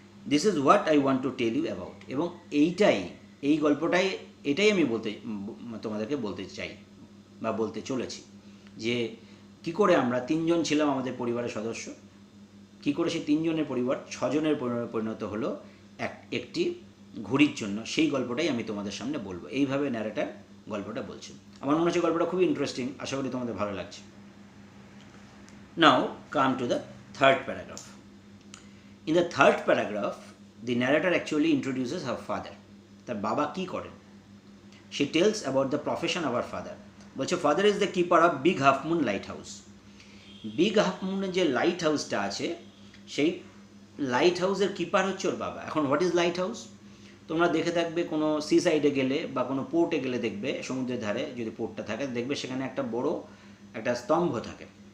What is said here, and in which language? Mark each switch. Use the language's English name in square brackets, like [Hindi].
[English] This is what I want to tell you about. [Bangla] এবং এই গল্পটাই এটাই আমি তোমাদেরকে বলতে চাই বা বলতে চলেছি, যে কি করে আমরা 3 জন ছিলাম আমাদের পরিবারের সদস্য, কি করে সেই 3 জনের পরিবার 6 জনের পরিণত হলো একটি ঘুড়ির জন্য, সেই গল্পটাই আমি তোমাদের সামনে বলবো। এইভাবে ন্যারেটার গল্পটা বলছে। আমার মনে হচ্ছে গল্পটা খুবই ইন্টারেস্টিং, আশা করি তোমাদের ভালো লাগছে। [English] Now come to the third paragraph. In the third paragraph, the narrator actually introduces her father. [Bangla] তার বাবা কি করেন? [English] She tells about the profession of her father. [Bangla] বলছে [English] Father is the keeper of big half moon lighthouse. [Bangla] Big half মুনের যে light হাউসটা আছে, সেই light হাউসের keeper হচ্ছে ওর বাবা। এখন [English] What is lighthouse? [Bangla] তোমরা দেখে থাকবে কোনো সি সাইডে গেলে বা কোনো পোর্টে গেলে দেখবে, সমুদ্রের ধারে যদি পোর্টটা থাকে দেখবে সেখানে একটা বড় একটা স্তম্ভ থাকে।